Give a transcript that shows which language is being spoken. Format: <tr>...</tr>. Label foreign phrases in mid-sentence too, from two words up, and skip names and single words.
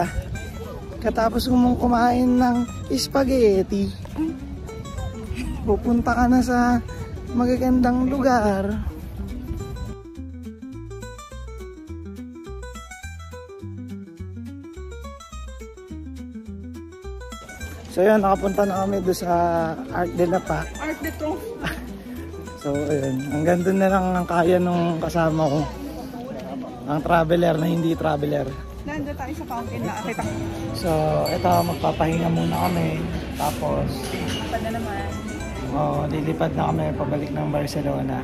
<tl>Katapos mong kumain ng spaghetti, pupunta ka na sa magagandang lugar. So yun, nakapunta na kami doon sa Arc de la Paz. Arc de Triomphe. So ayun, hanggang doon na lang ang kaya nung kasama ko. Ang traveler na hindi traveler. Nandun tayo sa fountain na akita. So ito, magpapahinga muna kami. Tapos Lipad na naman. lilipad na kami pabalik ng Barcelona.</tl>